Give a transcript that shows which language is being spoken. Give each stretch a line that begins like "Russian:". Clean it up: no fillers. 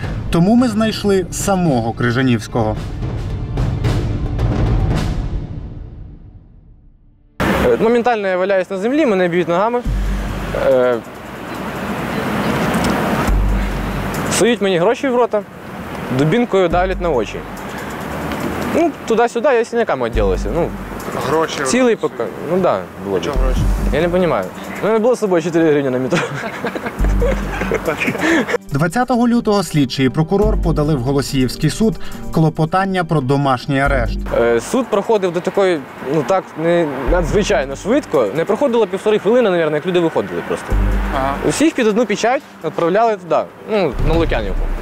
Ukrainian: Тому ми знайшли самого Крижанівського. Моментально я валяюсь на землі, мене б'ють ногами. Сують мені гроші в рота, дубінкою давлять на очі.
Russian: Ну, туда-сюда я синяками отделался. Ну,
Ukrainian: Гроші.
Russian: целый пока. Ну да, вроде.
Ukrainian: Чого гроші?
Russian: Я не понимаю. Ну, я был с собой 4 гривны на метро.
Ukrainian: 20 лютого слідчий і прокурор подали в Голосіївський суд клопотання про домашній арешт. Суд проходив до такої, ну так, не надзвичайно швидко. Не проходило 1,5 хвилини, мабуть, як люди виходили просто. Ага. Усіх під одну печать відправляли туди, ну, на Лук'янівку.